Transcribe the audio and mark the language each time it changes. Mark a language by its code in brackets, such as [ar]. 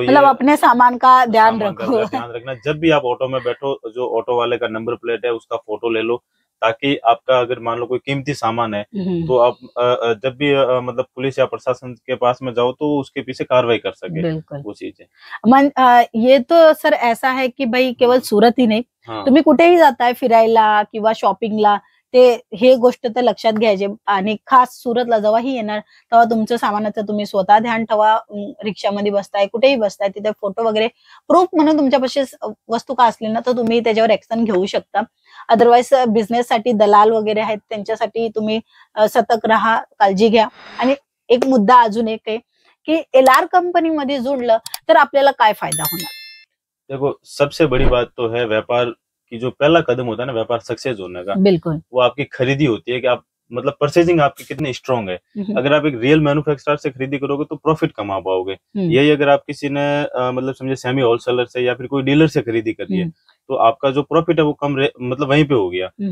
[hi] मतलब अपने सामान का ध्यान रखो। ध्यान रखना। जब भी आप ऑटो में बैठो, जो ऑटो वाले का नंबर प्लेट है उसका फोटो ले लो, ताकि आपका अगर मान लो कोई कीमती सामान है तो आप जब भी मतलब पुलिस या प्रशासन के पास में जाओ तो उसके पीछे कार्रवाई कर सके। बिल्कुल, वो चीजें ये तो सर ऐसा है की भाई [mr] केवळ सूरत ही नाही, तुम्ही कुठेही जाताय फिरायला किंवा शॉपिंगला, ते हे गोष्ट तर लक्षात घ्यायचे. आणि खास सुरतला जेव्हाही येणार तेव्हा तुमचं सामानाचं तुम्ही स्वतः ध्यान ठेवा. रिक्षामध्ये बसताय, कुठेही बसताय, तिथे फोटो वगैरे प्रूफ म्हणून तुमच्यापाशी वस्तू का असली ना तर तुम्ही त्याच्यावर ऍक्शन घेऊ शकता. अदरवाईज बिझनेस साठी दलाल वगैरे आहेत त्यांच्यासाठी तुम्ही सतर्क राहा, काळजी घ्या. आणि एक मुद्दा अजून एक आहे की LR कंपनीमध्ये जुडलं तर आपल्याला काय फायदा होणार? [hi] देखो, सबसे बड़ी बात तो है व्यापार की जो पहला कदम होता है ना व्यापार सक्सेस होने का, बिल्कुल, वो आपकी खरीदी होती है कि आप मतलब परचेजिंग आपकी कितनी स्ट्रांग है। अगर आप एक रियल मैन्युफैक्चरर से खरीदी करोगे तो प्रॉफिट कमा पाओगे। यही अगर आप किसी ने मतलब समझे सेमी होलसेलर से या फिर कोई डीलर से खरीदी करी है तो आपका जो प्रॉफिट है वो कम मतलब वहीं पे हो गया।